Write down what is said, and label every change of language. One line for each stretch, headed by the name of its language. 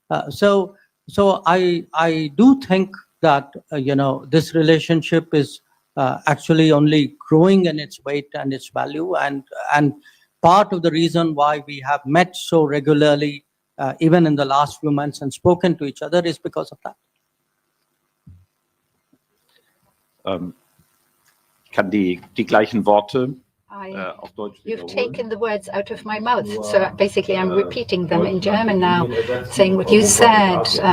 English: So I do think that, this relationship is actually only growing in its weight and its value. And part of the reason why we have met so regularly, even in the last few months, and spoken to each other is because of that.
German: Ich kann die gleichen Worte auf Deutsch
English: You've
German: wiederholen.
English: taken the words out of my mouth, so basically I'm repeating them in German now, saying what you said.